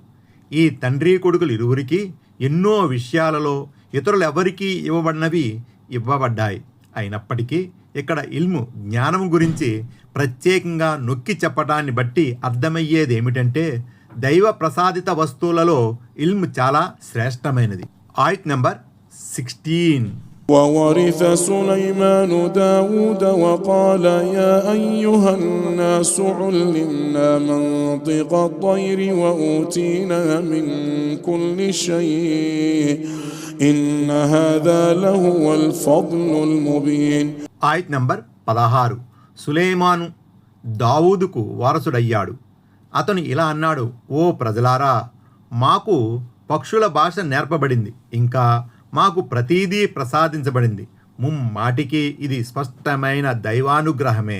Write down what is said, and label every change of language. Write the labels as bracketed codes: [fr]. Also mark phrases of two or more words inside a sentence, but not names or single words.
[te] ఈ తండ్రి కొడుకులు ఇరువురికి ఎన్నో విషయాలలో ఇతరులెవరికీ ఇవ్వబడినవి ఇవ్వబడ్డాయి. అయినప్పటికీ ఇక్కడ ఇల్ము జ్ఞానం గురించి ప్రత్యేకంగా నొక్కి చెప్పటాన్ని బట్టి అర్థమయ్యేదేమిటంటే దైవ ప్రసాదిత వస్తువులలో ఇల్ము చాలా శ్రేష్టమైనది. ఆయత్ నంబర్ 16. [ar] وورث سليمان داود وقال يا أيها الناس علمنا منطق الطير وأوتينا من كل شيء إن هذا لهو الفضل المبين. [te] ఆయత్ నంబర్ 16. సులైమాను దావూదుకు వారసుడయ్యాడు. అతను ఇలా అన్నాడు, ఓ ప్రజలారా, మాకు పక్షుల భాష నేర్పబడింది, ఇంకా మాకు ప్రతీదీ ప్రసాదించబడింది. ముమ్మాటికి ఇది స్పష్టమైన దైవానుగ్రహమే.